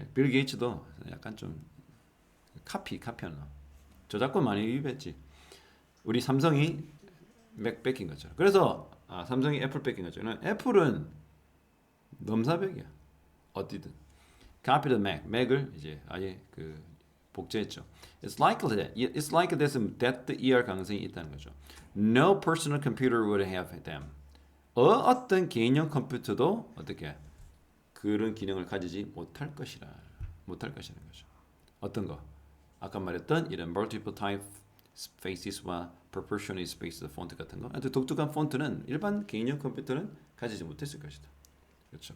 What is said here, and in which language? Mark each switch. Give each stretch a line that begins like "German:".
Korean: 빌 게이츠도 약간 좀 카피한 저작권 많이 유입했지. 우리 삼성이 맥 뺏긴 것처럼. 그래서 삼성이 애플 뺏긴 것처럼 애플은 넘사벽이야. 어디든.
English: Copy the Mac.
Korean: 맥을 이제 아예 그 복제했죠.
English: It's like this that ER
Korean: 가능성이 있다는 거죠.
English: No personal computer would have them.
Korean: 어떤 개인용 컴퓨터도 어떻게 그런 기능을 가지지 못할 것이라는 거죠. 어떤 거? 아까 말했던 이런 multiple type spaces와 proportionally spaced 폰트 같은 거. 아주 독특한 폰트는 일반 개인용 컴퓨터는 가지지 못했을 것이다. 그렇죠.